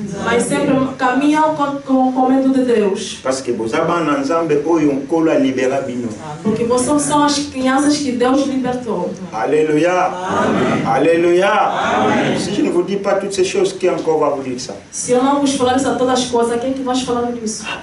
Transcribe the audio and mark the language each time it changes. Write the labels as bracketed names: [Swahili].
[Portuguese] Mas sempre caminham com medo de Deus. [French] parce que vous avez un ensemble où on colle libérer bino. [Portuguese] Porque vocês são as crianças que Deus libertou. [French] Alléluia. Amen. Alléluia. Amen. Si je ne vous dis pas toutes ces choses, qui encore va vous dire ça? [Portuguese] Se eu não vos falar isso a todas as coisas, quem que vai falar disso?